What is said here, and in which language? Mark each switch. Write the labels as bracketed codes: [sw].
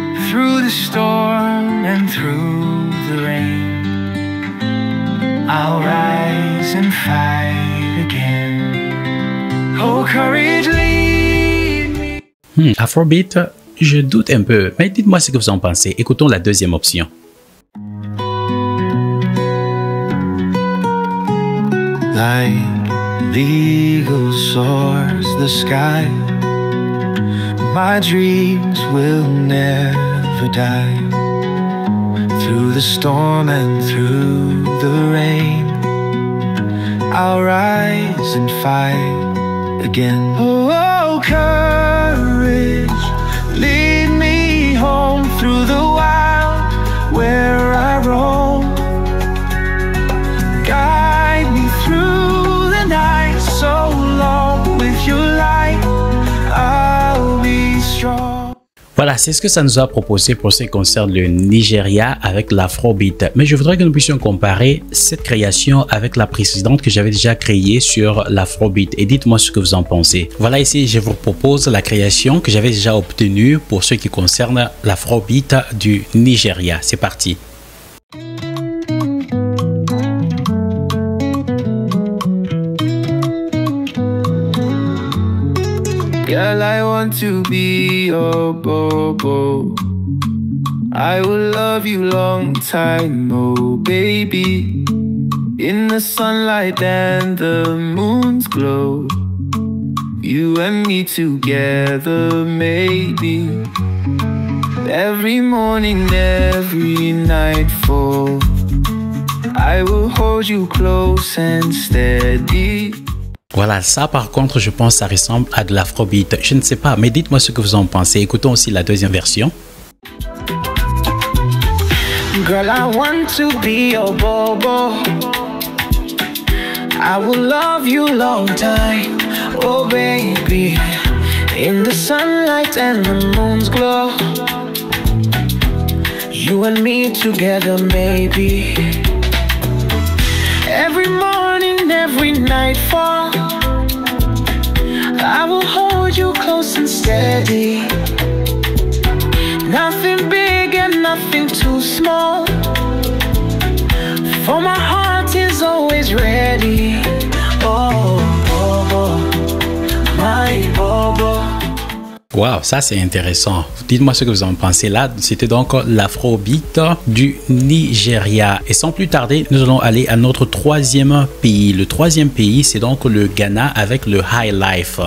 [en] Through the storm and through the rain, I'll rise and fight again. Oh, courage, lead me. [fr] Afrobeat, je doute un peu, mais dites-moi ce que vous en pensez. Écoutons la deuxième option. [en] Like the eagle soars the sky, my dreams will never die. Through the storm and through the rain, I'll rise and fight again. Oh, courage, lead me home through the wild where I roam. Guide me through the night so long, with your light I'll be strong. [fr] Voilà, c'est ce que ça nous a proposé pour ce qui concerne le Nigeria avec l'Afrobeat. Mais je voudrais que nous puissions comparer cette création avec la précédente que j'avais déjà créée sur l'Afrobeat. Et dites-moi ce que vous en pensez. Voilà, ici, je vous propose la création que j'avais déjà obtenue pour ce qui concerne l'Afrobeat du Nigeria. C'est parti. [en] Girl, I want to be your bobo. I will love you long time, oh baby. In the sunlight and the moon's glow, you and me together, maybe. Every morning, every nightfall, I will hold you close and steady. [fr] Voilà, ça par contre, je pense que ça ressemble à de l'Afrobeat. Je ne sais pas, mais dites-moi ce que vous en pensez. Écoutons aussi la deuxième version. [en] Girl, I want to be your bobo. I will love you long time, oh baby. In the sunlight and the moon's glow, you and me together, maybe. Every morning, every nightfall, I will hold you close and steady. Nothing big and nothing too small, for my heart is always ready. Oh, Bobo, my Bobo. [fr] Wow, ça c'est intéressant. Dites-moi ce que vous en pensez. Là, c'était donc l'Afrobeat du Nigeria. Et sans plus tarder, nous allons aller à notre troisième pays. Le troisième pays, c'est donc le Ghana avec le High Life.